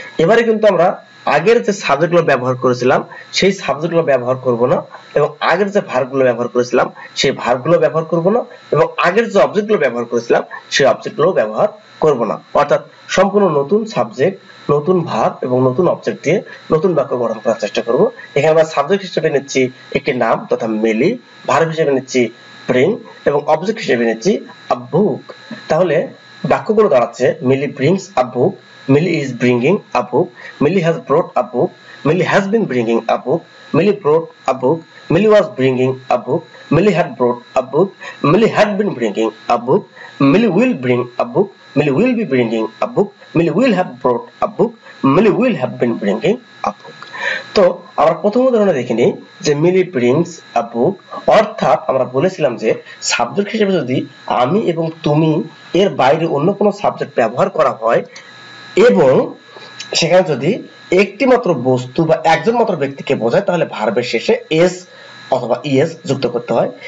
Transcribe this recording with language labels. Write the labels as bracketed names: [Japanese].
[Bangla] এবারে কিন্তু আমরা আগের যে সাবজেক্টগুলো ব্যবহার করেছিলাম সেই সাবজেক্টগুলো ব্যবহার করব না এবং আগের যে ভার্বগুলো ব্যবহার করেছিলাম সেই ভার্বগুলো ব্যবহার করব না এবং আগের যে অবজেক্টগুলো ব্যবহার করেছিলাম সেই অবজেক্টগুলো ব্যবহার করব না। অর্থাৎ সম্পূর্ণ নতুন সাবজেক্ট, নতুন ভার্ব এবং নতুন অবজেক্ট দিয়ে নতুন বাক্য গঠন করার চেষ্টা করব। এখানে আমরা সাবজেক্ট হিসেবে নিচ্ছি একটি নাম তথা মেলি, ভার্ব হিসেবে নিচ্ছি ব্রিং এবং অবজেক্ট হিসেবে নিচ্ছি আ বুক। তাহলে বাক্যগুলো দাঁড়াচ্ছে [English] Millie brings a book, Millie is bringing a book, Millie has brought a book, Millie has been bringing a book. Millie brought a book. Millie was bringing a book. Millie had brought a book. Millie had been bringing a book. Millie will bring a book. Millie will be bringing a book. Millie will have brought a book. Millie will have been bringing a book. [Bangla] তো আমরা প্রথম উদাহরণে দেখে নিই যে [English] Millie brings a book, [Bangla] অর্থাৎ আমরা বলেছিলাম যে সাবজেক্ট হিসেবে যদি আমি এবং তুমি এর বাইরে অন্য কোনো সাবজেক্ট ব্যবহার করা হয় এবং সেখানে যদি একটি মাত্র বস্তু বা একজন মাত্র ব্যক্তিকে বোঝায় তাহলে ভার্বের শেষে এস অথবা ইএস যুক্ত করতে হয়।